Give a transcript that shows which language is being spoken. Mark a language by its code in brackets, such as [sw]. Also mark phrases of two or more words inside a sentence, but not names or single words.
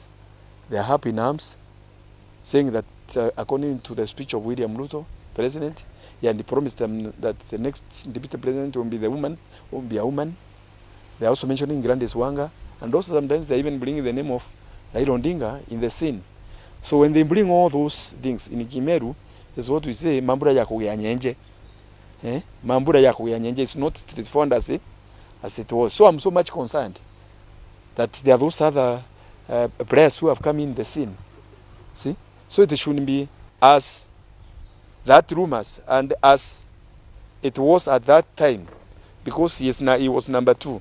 [en] They are up in arms, saying that according to the speech of William Ruto, president, and he promised them that the next deputy president will be a woman. They are also mentioning Grandes Wanga, and also sometimes they even bring the name of Raila Odinga in the scene. So when they bring all those things in Kimeru, is what we say, [mer] Mambura ya kuyanyenje. Mambura ya kuyanyenje [en] is not straightforward as it was. So I'm so much concerned that there are those other players who have come in the scene. See? So it shouldn't be as that rumors and as it was at that time, because he was number 2.